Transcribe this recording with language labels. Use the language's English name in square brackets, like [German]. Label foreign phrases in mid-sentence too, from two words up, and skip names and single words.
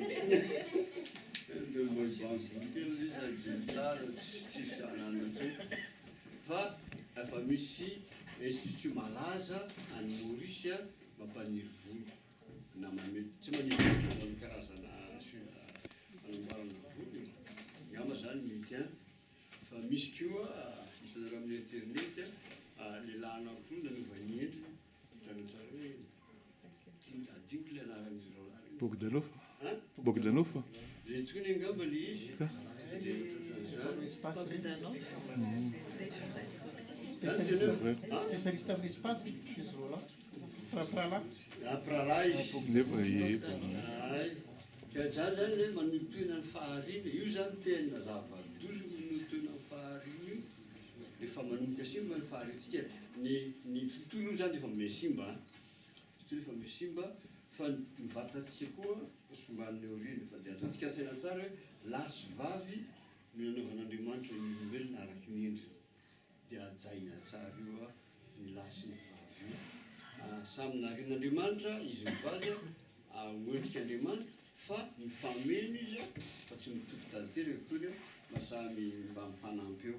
[Malagasy] bangokeltsara tsisy anana fa efa misy institut malaza any Maurice mampaniry volo na mamety tsy maniry volo karazana anamboarana volo ngamba zany mety a fa misy koa hitanareo amin'ny internet lehilahy anankiroa nanovany endriny hitanao tsara hoe adiniko le anaran'izy reo Bogdanov. Bogdanov. zay tokoa ny angamba le izy de [French] Spécialiste en espace, ce rôle-là. [Malagasy] Prala. Prala izy. Nefa ay ka zany zany le manotoina ny faharina io zany tena zava-dozo manotoina ny faharina io de fa manomboka simba ny faharintsika ny tontolo zany efa me simba tontolo efa me simba fa mivatatsika koa somban'ny orina fa de ataontsika saina tsara hoe lasy vavy no nanaovan'Andriamanitra ny olombelona araky ny endriny de ajaina tsara io a ny lasy ny vavy io samy naharin'Andriamanitra izy mivady oendrika Andriamanitra fa mifameno izy fa tsy mitovy tanteraka koa mba samy mba mifanampy eo